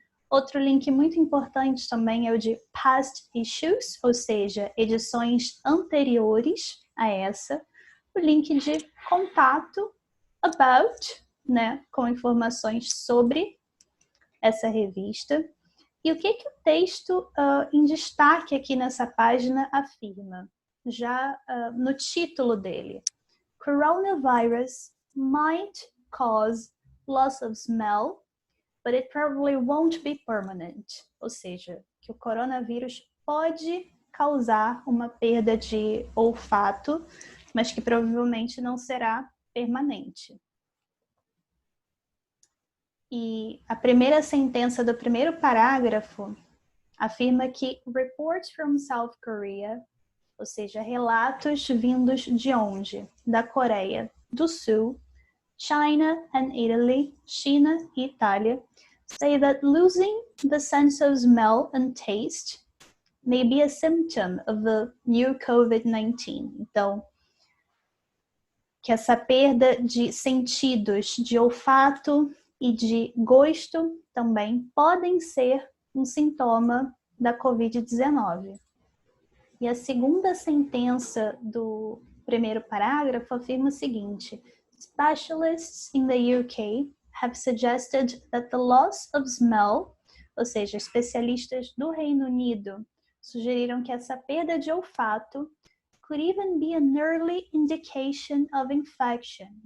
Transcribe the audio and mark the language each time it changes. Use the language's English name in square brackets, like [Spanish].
[Portuguese] Outro link muito importante também é o de past issues, ou seja, edições anteriores a essa. O link de contato, about, né, com informações sobre essa revista. E o que o texto em destaque aqui nessa página afirma? Já no título dele. [English] Coronavirus might cause loss of smell, but it probably won't be permanent. [Portuguese] Ou seja, que o coronavírus pode causar uma perda de olfato, mas que provavelmente não será permanente. E a primeira sentença do primeiro parágrafo afirma que [English] reports from South Korea, [Portuguese] ou seja, relatos vindos de onde? Da Coreia do Sul, [English] China and Italy, [Portuguese] China e Itália, [English] say that losing the sense of smell and taste may be a symptom of the new COVID-19. [Portuguese] Então, que essa perda de sentidos de olfato e de gosto também podem ser um sintoma da Covid-19. E a segunda sentença do primeiro parágrafo afirma o seguinte: [English] Specialists in the UK have suggested that the loss of smell, [Portuguese] ou seja, especialistas do Reino Unido sugeriram que essa perda de olfato [English] could even be an early indication of infection.